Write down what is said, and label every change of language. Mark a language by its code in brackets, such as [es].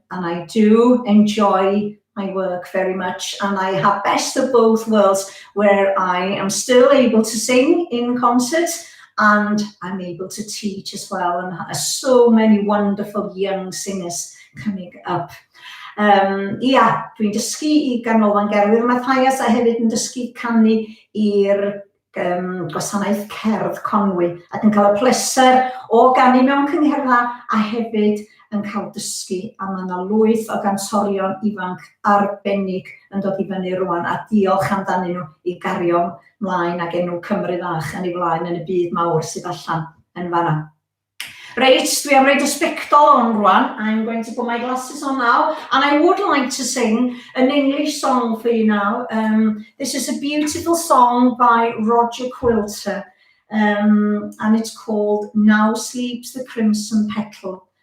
[en] And I do enjoy my work very much, and I have best of both worlds where I am still able to sing in concerts and I'm able to teach as well, and so many wonderful young singers coming up. [cy] Dwi'n dysgu I Ganolfan Gerdd William Matthias a hefyd yn dysgu canu i'r gwasanaeth cerdd Conwy ac yn cael y pleser o ganu mewn cynghera a hefyd yn cael dysgu, a mae yna lwyth o gantorion ifanc arbennig yn dod I fyny rwan, a diolch amdanyn nhw I gario mlaen ac enw Cymru fach yn ei flaen yn y byd mawr sydd allan yn fanna. Reit, dwi am roid y sbectol on rwan. [en] I'm going to put my glasses on now, and I would like to sing an English song for you now. This is a beautiful song by Roger Quilter, and it's called Now Sleeps the Crimson Petal.